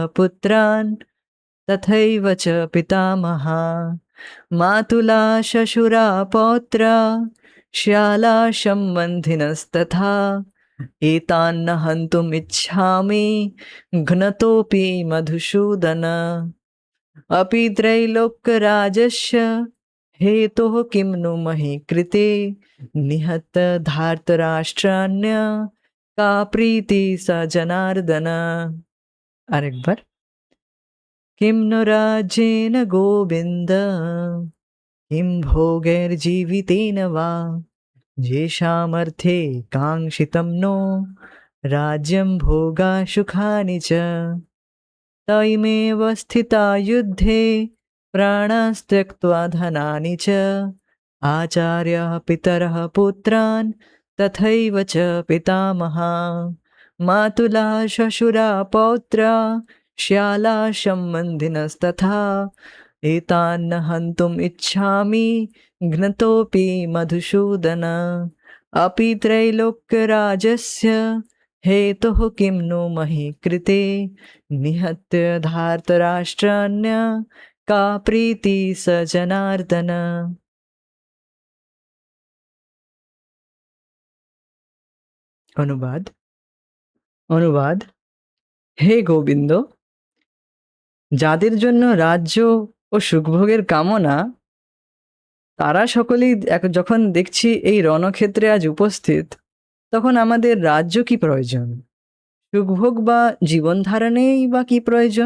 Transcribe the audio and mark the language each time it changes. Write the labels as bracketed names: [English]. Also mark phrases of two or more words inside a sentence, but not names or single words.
[Sanskrit] पुत्रान् तथैव च पितामहा मातुला शशुरा पौत्रा श्याला सम्बन्धिनस्तथा एतान्न हन्तुम् इच्छामि घ्नतोऽपि मधुसूदन अपि त्रैलोक्यराजस्य हेतोः किं नु महि कृते निहत धार्तराष्ट्राण्य का प्रीति स जनार्दन। আরেকবার, কিম নো রাজ্যেন গোবিন্দ, কিম ভোগের জীবিতেন বা, যে সামর্থ্যে কাঙ্ক্ষিতম নো রাজ্যম ভোগা সুখানি চ। तैमेव स्थिता युद्धे प्राणास्त्यक्त्वा धनानि च आचार्यः पितरः पुत्रान् तथैव च पितामहा मातुला शशुरा पौत्रा श्याला सम्बन्धिनस्तथा एतान्न हन्तुम् इच्छामि घ्नतोऽपि मधुसूदन अपि त्रैलोक्यराजस्य हेतुः किं नु महि कृते निहत्य धार्तराष्ट्राण्य का प्रीति स जनार्दन। [Bangla] অনুবাদ অনুবাদ হে গোবিন্দ, যাদের জন্য রাজ্য ও সুখভোগের কামনা, তারা সকলেই যখন দেখছি এই রণক্ষেত্রে আজ উপস্থিত, তখন আমাদের রাজ্য কি প্রয়োজন, সুখভোগ বা জীবন ধারণেই বা কি প্রয়োজন?